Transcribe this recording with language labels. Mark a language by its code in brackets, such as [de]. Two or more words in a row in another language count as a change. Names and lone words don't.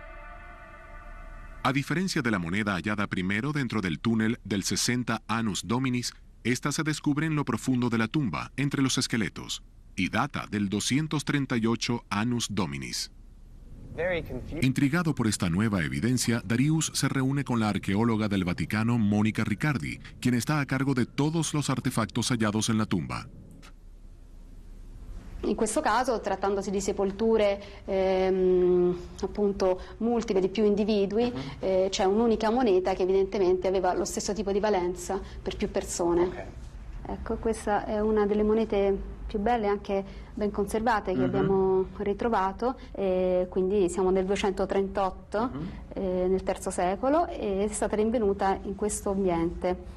[es] A diferencia de la moneda hallada primero dentro del túnel del 60 [la] Annus Dominis, [es] esta se descubre en lo profundo de la tumba, entre los esqueletos, y data del 238 [la] Annus Dominis. [es] Intrigado por esta nueva evidencia, Darius se reúne con la arqueóloga del Vaticano, Monica Riccardi, quien está a cargo de todos los artefactos hallados en la tumba. [it] In questo caso, trattandosi di sepolture appunto multiple di più individui, c'è un'unica moneta che evidentemente aveva lo stesso tipo di valenza per più persone. Okay. Ecco, questa è una delle monete più belle e anche ben conservate che abbiamo ritrovato, quindi siamo nel 238, nel III secolo, e è stata rinvenuta in questo ambiente.